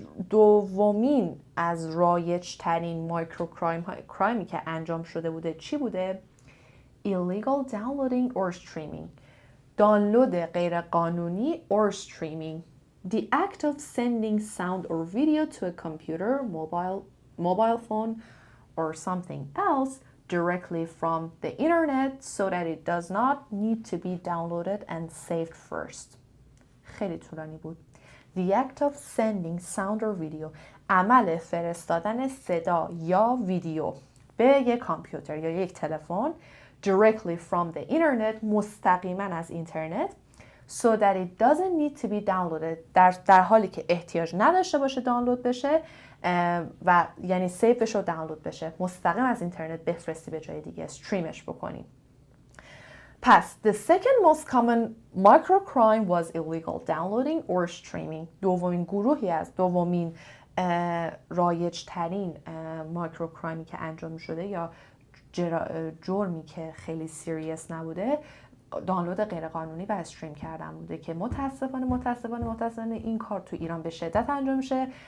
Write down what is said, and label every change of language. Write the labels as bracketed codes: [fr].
[fa] دومین از رایج ترین کرامی که انجام شده بوده چی بوده؟ [en] Illegal downloading or streaming. [fa] دانلود غیر قانونی [en] or streaming. The act of sending sound or video to a computer, mobile phone or something else directly from the internet so that it does not need to be downloaded and saved first. [fa] خیلی طولانی بود. [en] The act of sending sound or video. [fa] عمل فرستادن صدا یا ویدیو به یک کامپیوتر یا یک تلفن [en] directly from the internet، [fa] مستقیما از اینترنت، [en] so that it doesn't need to be downloaded، [fa] در حالی که احتیاج نداشته باشه دانلود بشه و یعنی سیو بشه و دانلود بشه، مستقیم از اینترنت بفرستی به جای دیگه، استریمش بکنی. [en] پس the second most common microcrime was illegal downloading or streaming. [fa] دومین رایج ترین مایکروکرایمی که انجام شده یا جرمی که خیلی سیریس نبوده، دانلود غیرقانونی و استریم کردن بوده که متاسفانه این کار تو ایران به شدت انجام میشه.